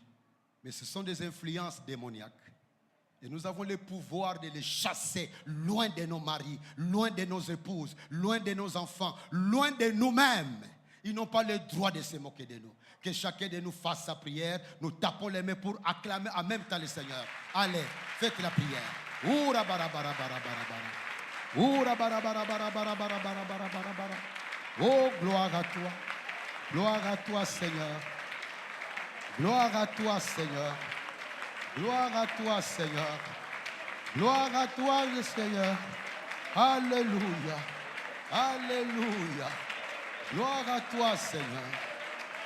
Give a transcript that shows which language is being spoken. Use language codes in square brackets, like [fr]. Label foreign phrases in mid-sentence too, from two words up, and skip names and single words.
[fr] Mais ce sont des influences démoniaques. Et nous avons le pouvoir de les chasser loin de nos maris, loin de nos épouses, loin de nos enfants, loin de nous-mêmes. Ils n'ont pas le droit de se moquer de nous. Que chacun de nous fasse sa prière. Nous tapons les mains pour acclamer en même temps le Seigneur. Allez, faites la prière. Oura bara bara bara bara bara. Oura bara bara bara bara bara bara bara bara bara. Oh, gloire à toi. Gloire à toi, Seigneur. Gloire à toi, Seigneur. Gloire à toi, Seigneur. Gloire à toi, le Seigneur. Alléluia. Alléluia. Gloire à toi, Seigneur.